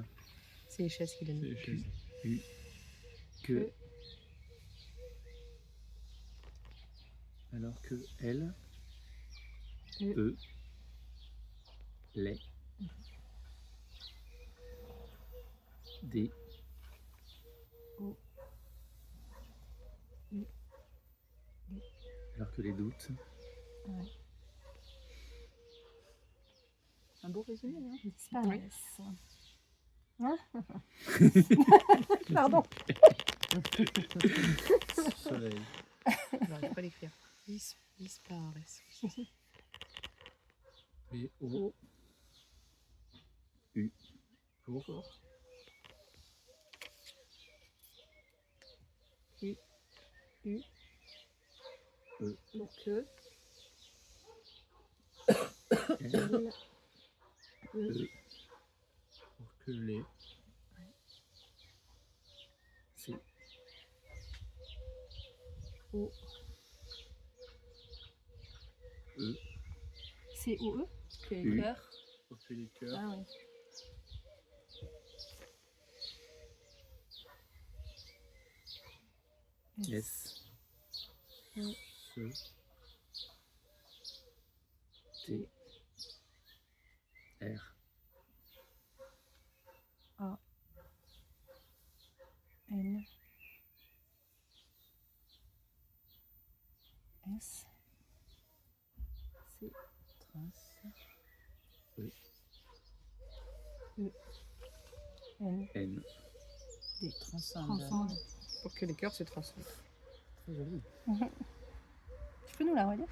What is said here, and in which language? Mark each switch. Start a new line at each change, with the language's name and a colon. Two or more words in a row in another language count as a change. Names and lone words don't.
French: C'est les chaises qui donnent. C'est les chaises. Que. Alors que elle. E. Les. Des. O. U. Des. Alors que les doutes. Ouais. un beau résumé. Hein. Disparaissent. Hein? Pardon. Soleil. J'arrive pas à l'écrire. Disparaissent. P-O. U. Pour. U. E. Pour que. L. L. E. Pour que les. C. O. E. C-O-E. Que les U. cœurs. Pour que les cœurs. Ah ouais. S. E. Se. T. R. N. S. C. Trace. N. N. D. Transcende. Transcende. Pour que les cœurs se transcendent. Très joli. Tu peux nous la redire?